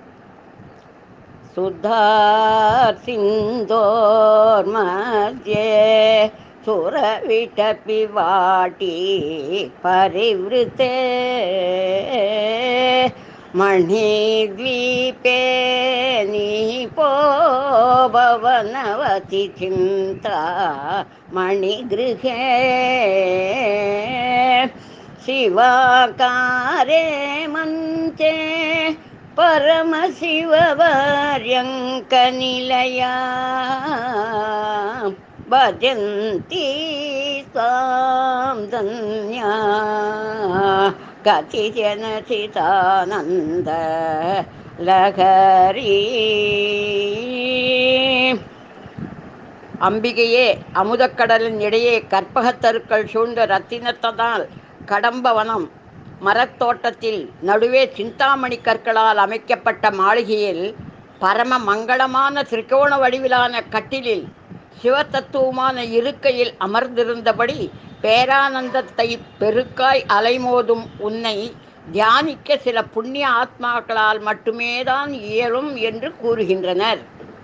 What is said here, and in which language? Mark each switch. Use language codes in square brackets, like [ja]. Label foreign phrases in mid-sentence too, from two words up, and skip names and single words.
[sa] सुधा सिन्धोर् मध्ये सुरविटपि वाटी परिवृते मणिद्वीपे नीपो पवनवति चिन्ता मणिगृहे शिवाकारे मञ्चे परमशिववर्यङ्कनिलया भजन्ति स्वां धन्या कतिजनचितानन्द लहरी. [ta] அம்பிகையே, அமுதக்கடலின் இடையே கற்பகத்தருக்கள் சூழ்ந்த ரத்தினத்தனால் கடம்பவனம் மரத்தோட்டத்தில் நடுவே சிந்தாமணி கற்களால் அமைக்கப்பட்ட மாளிகையில் பரம மங்களமான திரிகோண வடிவிலான கட்டிலில் சிவதத்துவமான இருக்கையில் அமர்ந்திருந்தபடி பேரானந்தத்தை பெருக்காய் அலைமோதும் உன்னை தியானிக்க சில புண்ணிய ஆத்மாக்களால் மட்டுமேதான் இயலும் என்று கூறுகின்றனர்.